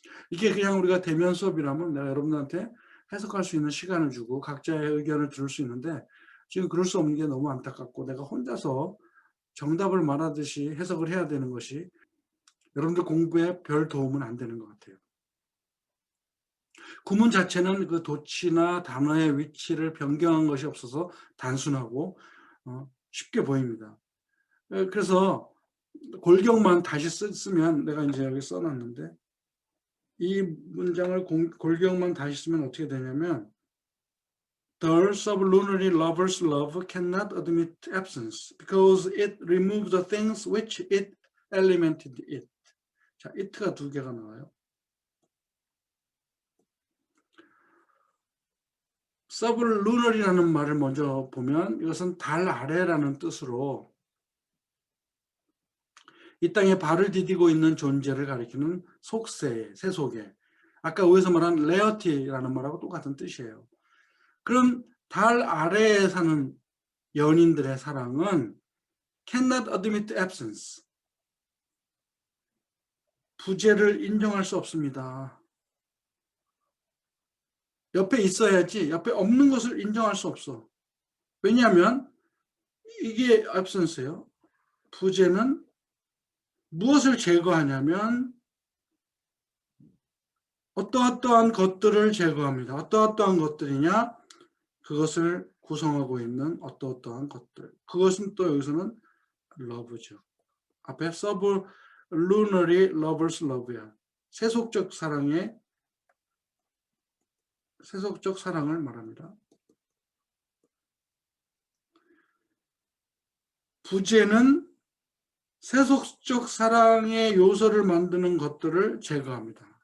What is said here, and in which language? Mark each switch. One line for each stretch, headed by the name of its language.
Korean: 이게 그냥 우리가 대면 수업이라면 내가 여러분들한테 해석할 수 있는 시간을 주고 각자의 의견을 들을 수 있는데 지금 그럴 수 없는 게 너무 안타깝고 내가 혼자서 정답을 말하듯이 해석을 해야 되는 것이 여러분들 공부에 별 도움은 안 되는 것 같아요. 구문 자체는 그 도치나 단어의 위치를 변경한 것이 없어서 단순하고 쉽게 보입니다. 그래서 골격만 다시 쓰면 내가 이제 여기 써놨는데 이 문장을 골격만 다시 쓰면 어떻게 되냐면
English: The sublunary lover's love cannot admit absence because it removes the things which it elemented it.
Korean: 자, it가 두 개가 나와요. sublunar이라는 말을 먼저 보면 이것은 달 아래라는 뜻으로 이 땅에 발을 디디고 있는 존재를 가리키는 속세, 세속에 아까 위에서 말한 레어티라는 말하고 똑같은 뜻이에요. 그럼 달 아래에 사는 연인들의 사랑은
English: cannot admit absence.
Korean: 부재를 인정할 수 없습니다. 옆에 있어야지 옆에 없는 것을 인정할 수 없어. 왜냐하면 이게 absence예요. 부재는 무엇을 제거하냐면 어떠한 것들을 제거합니다. 어떠한 것들이냐? 그것을 구성하고 있는 어떠한 것들. 그것은 또 여기서는 love죠. 앞에
English: sublunary lover's love
Korean: 야. 세속적 사랑을 말합니다. 부재는 세속적 사랑의 요소를 만드는 것들을 제거합니다.